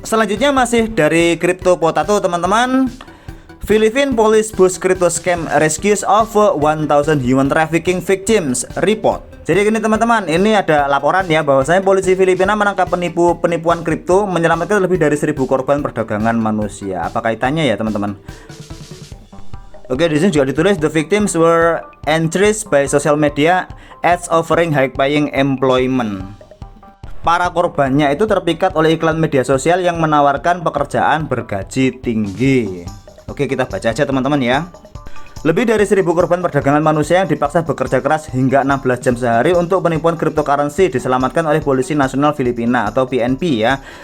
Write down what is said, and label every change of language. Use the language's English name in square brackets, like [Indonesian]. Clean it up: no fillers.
[Indonesian] Selanjutnya masih dari Crypto Potato teman-teman. [English] Philippine Police Boost Crypto Scam Rescues of 1,000 Human Trafficking Victims Report. [Indonesian] Jadi gini teman-teman, ini ada laporan ya bahwasanya polisi Filipina menangkap penipuan kripto menyelamatkan lebih dari 1.000 korban perdagangan manusia. Apa kaitannya ya teman-teman? Oke, di sini juga ditulis [English] the victims were enticed by social media ads offering high-paying employment. [Indonesian] Para korbannya itu terpikat oleh iklan media sosial yang menawarkan pekerjaan bergaji tinggi. Oke, kita baca aja teman-teman ya. Lebih dari 1.000 korban perdagangan manusia yang dipaksa bekerja keras hingga 16 jam sehari untuk penipuan cryptocurrency diselamatkan oleh Polisi Nasional Filipina atau PNP ya.